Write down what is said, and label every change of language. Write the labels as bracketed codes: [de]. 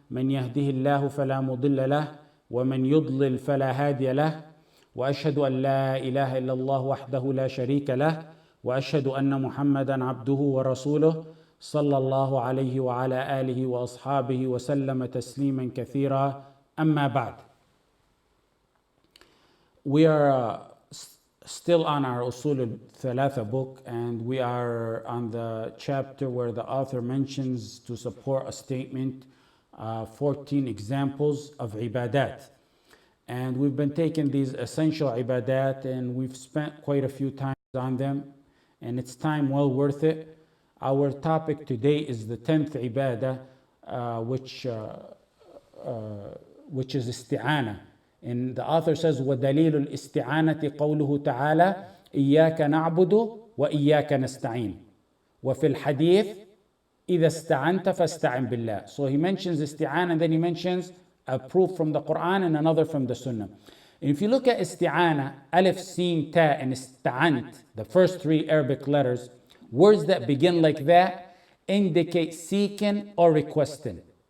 [ar] من يهده الله فلا مضل له ومن يضلل فلا هادي له، وأشهد أن لا إله إلا الله وحده لا شريك له، وأشهد أن محمدا عبده ورسوله صلى الله عليه وعلى آله وأصحابه وسلم تسليما كثيرا. أما بعد. [en] We are still on our Usool Thalaathah book, and we are on the chapter where the author mentions, to support a statement, 14 examples of ibadat. And we've been taking these essential ibadat and we've spent quite a few times on them, and it's time well worth it. Our topic today is the 10th ibadah, which is Isti'anah. And the author says, [ar] وَدَلِيلُ الْإِسْتِعَانَةِ قَوْلُهُ تَعَالَى إِيَّاكَ نَعْبُدُ وَإِيَّاكَ نَسْتَعِينُ وَفِي الْحَدِيثِ إِذَا اسْتَعَنْتَ فَاسْتَعِنْ بِاللَّهِ. [en] So he mentions Isti'anah, and then he mentions a proof from the Quran and another from the Sunnah. And if you look at Isti'anah, Alif, Sin, Ta, and Ista'ant, the first three Arabic letters, words that begin like that indicate seeking or requesting.